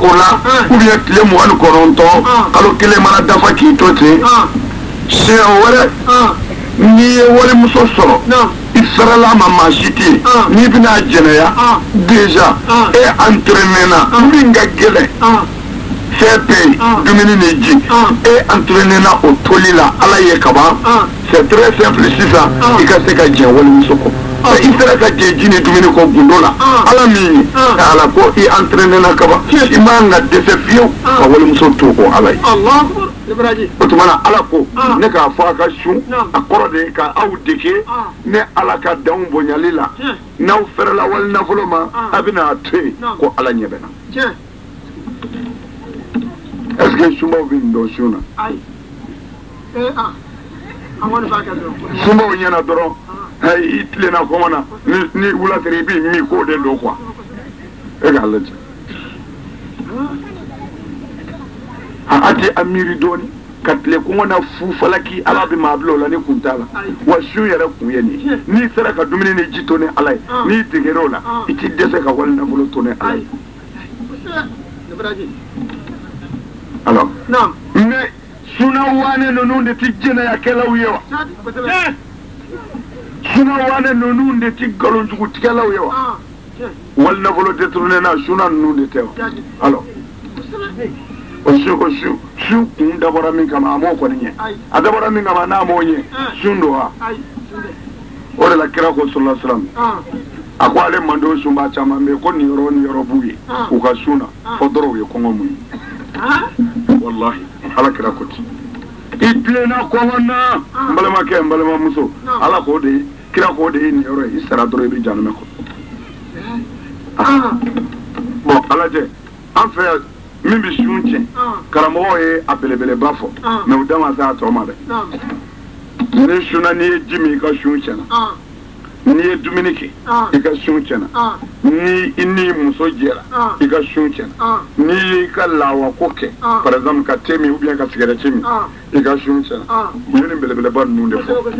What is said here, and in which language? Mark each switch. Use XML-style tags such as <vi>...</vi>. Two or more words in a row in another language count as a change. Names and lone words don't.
<bm>o la</bm> <fr>ou bien</fr> <bm>tile 29 kalo kelen mana dafa k'i to ten siɲɛ wɛrɛ n'i ye walimuso sɔrɔ i sarala ma maa si tɛ yen n'i bɛna jɛnɛya déjà e entraîné na min ka gɛlɛn fɛn bɛ yen dumuni ni ji e entraîné na o toli la ala ye kaban</bm> <fr>c'est très simple</fr> <bm>sisan i ka se ka jɛn walimuso kɔ i sera ka jɛn ji ni dumuni kɔ gundo la ala min ye ala ko i entraîné na kaban i man ka dɛsɛ fiyewu ka walimuso to o ala ye. o tuma na ala ko ne k'a fɔ a ka sun a kɔrɔ de ye ka aw dege ne ala ka danw bonyali la n'aw fɛrɛla wali nafolo ma a bɛna to yen ko ala ɲɛ bɛ na</bm> <fr>est ce que</fr> <bm>sunbaw bɛ nin dɔn sun na sunbaw ɲɛna dɔrɔn i tilenna kɔngɔ na ni wula sera i b'i min k'o de don quoi e k'a lajɛ a tɛ a miiri dɔɔni ka tile kɔngɔ na fu falaki ala bɛ maa bila o la ni kun t'a la wa sun yɛrɛ kun ye nin ye n'i sera ka dumuni ni ji to ni ala ye n'i degera o la i t'i dɛsɛ ka wali nafolo to ni ala ye</bm> <fr>alors mais</fr> <bm>suna wane ninnu de tɛ jɛnɛyakɛlaw ye wa suna wane ninnu de tɛ nkalonjugutigɛlaw ye wa wali nafolo détourné na suna ninnu de tɛ wa alors o sun kun dabɔra min kama a m'o kɔni ɲɛ a dabɔra min kama n'a m'o ɲɛ sun don wa o de la kira ko</bm> <ar>صلى الله عليه وسلم</ar> <bm>a ko ale man don sunba caman bɛ yen ko nin yɔrɔ b'u ye u ka sun na fɔ dɔrɔn u ye kɔngɔ mun ye wallahi ala kira ko ten i tilenna kɔngɔ na n balimakɛ n balimamuso ala k'o de kira k'o de ye nin yɔrɔ ye i sara dɔrɔn i bɛ janɛmɛ kɔnɔ bon ala jɛ an fɛ yan min bɛ sun tiɲɛ karamɔgɔw ye a belebeleba fɔ mɛ u da ma se a tɔ ma dɛ ni sunna n'i ye ji min i ka sun tiɲɛna n'i ye dumuni kɛ i ka sun tiɲɛna ni i ni muso jɛra i ka sun tiɲɛna n'i ye i ka lawako kɛ</bm> <fr>par exemple</fr> <bm>ka te min</bm> <fr>ou bien</fr> <bm>ka cigarette min i ka sun tiɲɛna u ye nin belebeleba ninnu de fɔ</bm>